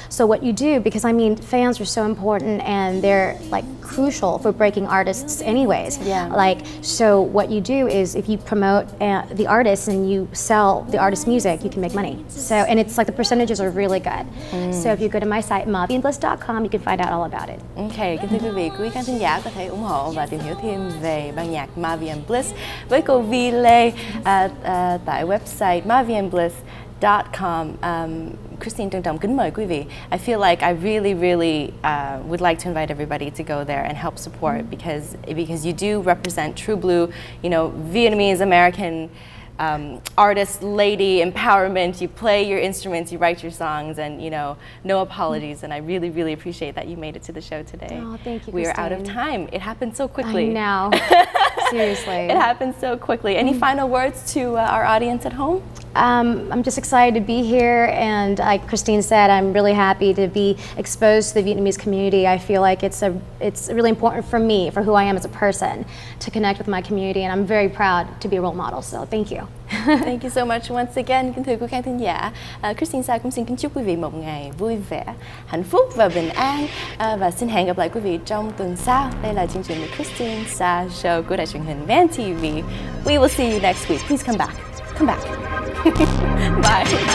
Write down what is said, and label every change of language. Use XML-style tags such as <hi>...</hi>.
<en>So what you do, because fans are so important and they're crucial for breaking artists anyways. So what you do is if you promote the artist and you sell the artist's music, you can make money. So, and it's the percentages are really good. So if you go to my site mavienbliss.com, you can find out all about it.</en> <vi>Ok, kính thưa quý vị, quý khán thính giả có thể ủng hộ và tìm hiểu thêm về ban nhạc Mavien Bliss với cô Vi Lê tại website mavienbliss.com. Kristine trân trọng kính mời quý vị.</vi> <en>I feel like I really would like to invite everybody to go there and help support because you do represent true blue, Vietnamese American artist, lady empowerment. You play your instruments, you write your songs, and no apologies. And I really appreciate that you made it to the show today. Oh, thank you, We are out of Kristine. time. It happened so quickly. I know. Seriously. It happened so quickly. Any final words to our audience at home? I'm just excited to be here, and like Kristine said, I'm really happy to be exposed to the Vietnamese community. I feel like it's really important for me, for who I am as a person, to connect with my community, and I'm very proud to be a role model, so thank you. Thank you so much once again.</en> <vi>Kính thưa quý khán thính giả, Kristine Sa cũng xin kính chúc quý vị một ngày vui vẻ, hạnh phúc và bình an, và xin hẹn gặp lại quý vị trong tuần sau. Đây là chương trình The Kristine Sa Show của đài truyền hình Van TV.</vi> <en>We will see you next week. Please come back. Come back. Bye.</en>